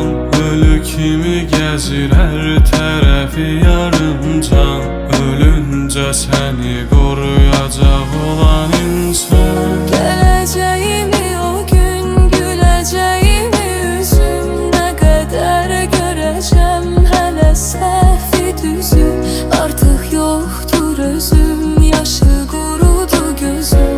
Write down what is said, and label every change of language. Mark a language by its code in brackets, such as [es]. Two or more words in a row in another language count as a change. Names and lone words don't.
[az] Ölü kimi gəzir hər tərəfi yarımcan. Ölüncə səni qoruyacaq olan insan. [tr] Geleceğimi o gün, güleceğimi yüzüm, ne kadar göreceğim hele selfie düzüm. Artık yoktur özüm, yaşı kurudu gözüm.